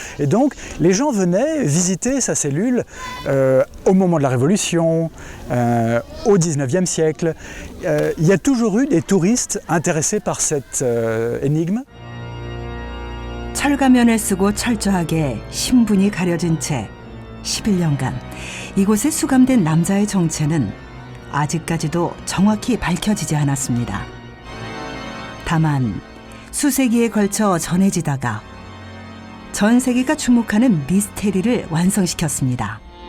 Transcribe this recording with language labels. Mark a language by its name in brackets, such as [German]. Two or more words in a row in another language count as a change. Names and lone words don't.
[French] Et donc, les gens venaient visiter sa cellule au moment de la Révolution, au XIXe siècle. Il y a toujours eu des touristes intéressés par cette énigme. [Korean] 철가면을 쓰고 철저하게 신분이 가려진 채 11년간 이곳에 수감된 남자의 정체는 아직까지도 정확히 밝혀지지 않았습니다. 다만 수세기에 걸쳐 전해지다가 전 세계가 주목하는 미스테리를 완성시켰습니다.